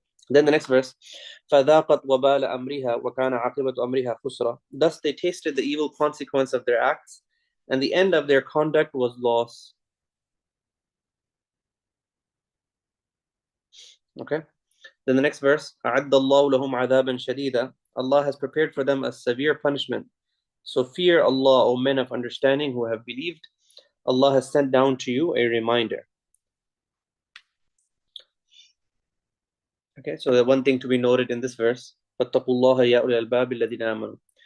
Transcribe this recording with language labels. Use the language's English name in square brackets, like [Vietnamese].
[English] Then the next verse, [Arabic] فَذَاقَتْ وَبَالَ أَمْرِهَا وَكَانَ عَاقِبَةُ أَمْرِهَا خُسْرًا. [English] Thus they tasted the evil consequence of their acts, and the end of their conduct was loss. Okay. Then the next verse, [Arabic] أَعَدَّ اللَّهُ لَهُمْ عَذَابًا شَدِيدًا. [English] Allah has prepared for them a severe punishment. So fear Allah, O men of understanding who have believed. Allah has sent down to you a reminder. Okay, so the one thing to be noted in this verse, [Arabic] فَاتَّقُوا اللَّهَ يَا أُولِي الْأَلْبَابِ الَّذِينَ آمَنُوا.